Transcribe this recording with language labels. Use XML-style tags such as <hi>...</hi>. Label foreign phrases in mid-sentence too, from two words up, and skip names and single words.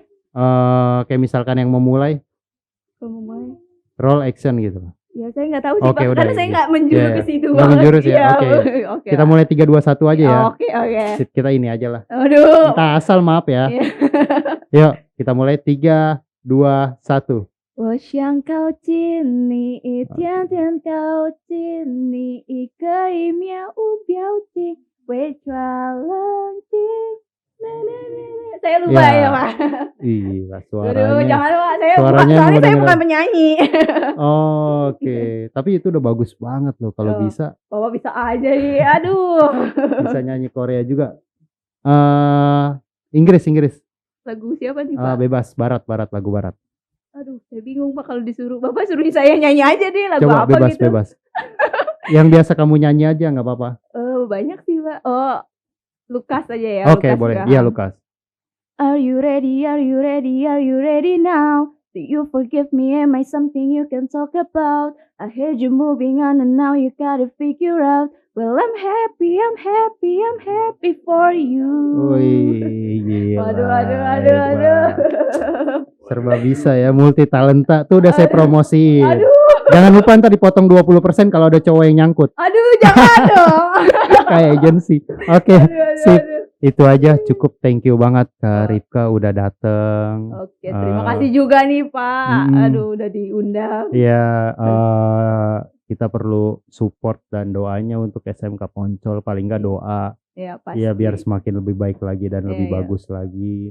<id>Kayak misalkan yang memulai Kalau mulai. roll action gitu. Ya saya nggak tahu sih Oke, Pak, udah, karena saya iya. nggak menjurus Iya, ke situ nggak banget. menjurus ya, Iya, oke. oke Kita lah. mulai 3 2 1 aja ya. Oke. Sip, kita ini aja lah. Aduh. Kita asal maaf ya. Iya. Yuk, kita mulai 3 2 1.</id> <zh>我想靠近你，一天天靠近你，一个一秒无表情，伪装冷静。</zh> <id>Saya lupa ya Pak. Iya, Aduh, suaranya. jangan Pak. Suaranya Soalnya saya mau bukan penyanyi. Oke, tapi itu udah bagus banget loh kalau Oh. bisa Bapak bisa aja nih. Aduh. bisa nyanyi Korea juga. Inggris. Lagu siapa nih Pak? Bebas barat lagu barat. Aduh, saya bingung Pak kalau disuruh. Bapak suruh saya nyanyi aja deh lagu Coba apa gitu. bebas. Yang biasa kamu nyanyi aja nggak apa-apa. Banyak sih Pak. Oh, Lukas aja ya. Oke, Lukas boleh. Graham. Iya, Lukas.</id> <en>Are you ready? Are you ready? Are you ready now? Do you forgive me? Am I something you can talk about? I heard you moving on and now you gotta figure out. Well, I'm happy for you.</en> <id>Wih, gila. Aduh. Hebat. Serba bisa ya, multi talenta. Tuh udah saya promosiin. Aduh. Jangan lupa ntar dipotong 20% kalau ada cowok yang nyangkut. Aduh, jangan dong. Kayak agensi. Oke, Aduh, sip. aduh. Itu aja cukup.</id> <en>Thank you</en> <id>banget Kak Ripka udah dateng. Oke, terima kasih juga nih Pak. Aduh, udah diundang. Iya, kita perlu support dan doanya untuk SMK Poncol, paling nggak doa. Iya, pasti. Iya, biar semakin lebih baik lagi dan lebih Iya. bagus lagi.</id>